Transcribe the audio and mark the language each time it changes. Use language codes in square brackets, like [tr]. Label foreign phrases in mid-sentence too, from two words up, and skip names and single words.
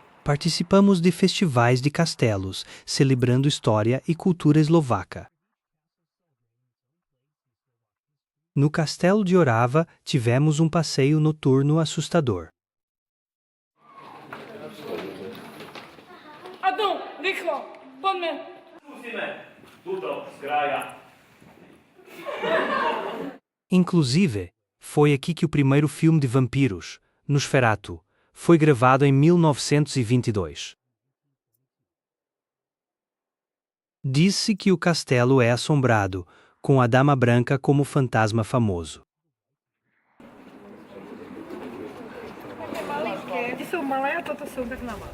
[pt] participamos de festivais de castelos, celebrando história e cultura eslovaca. No Castelo de Orava, tivemos um passeio noturno assustador. Adão, [sk] rýchlo, poďme. Musíme tuto z kraja. [pt] Inclusive, foi aqui que o primeiro filme de vampiros, Nosferatu, foi gravado em 1922. Diz-se que o castelo é assombrado, com a Dama Branca como fantasma famoso. [sk] Ty sú malé a toto sú tak na malé.